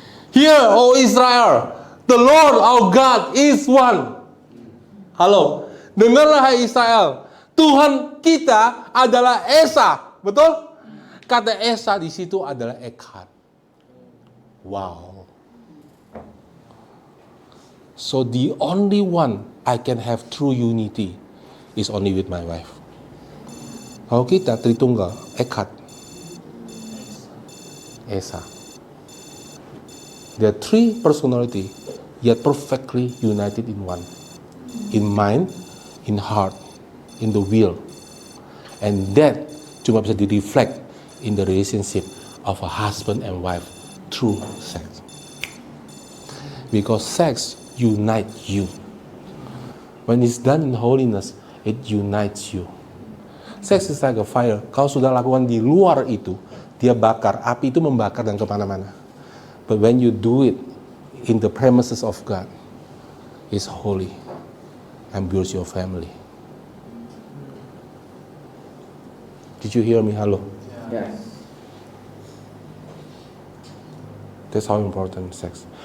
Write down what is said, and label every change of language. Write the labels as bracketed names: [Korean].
[English] Hear, O Israel, the Lord our God is one. [Indonesian] Halo, dengarlah hai Israel, Tuhan kita adalah Esa, betul? Kata Esa di situ adalah Echad. [English] Wow. So the only one I can have true unity is only with my wife. [Indonesian] Kalau kita Tritunggal, Echad, Esa. [English] There are three personality, yet perfectly united in one. In mind, in heart, in the will. And that [Indonesian] cuma bisa di-reflect [English] in the relationship of a husband and wife through sex. Because sex unites you. When it's done in holiness, it unites you. Sex is like a fire. [Indonesian] Kalau sudah lakukan di luar itu, dia bakar. Api itu membakar dan kemana-mana. [English] But when you do it in the premises of God, it's holy and builds your family. Did you hear me? Halo? Yes. That's how important sex.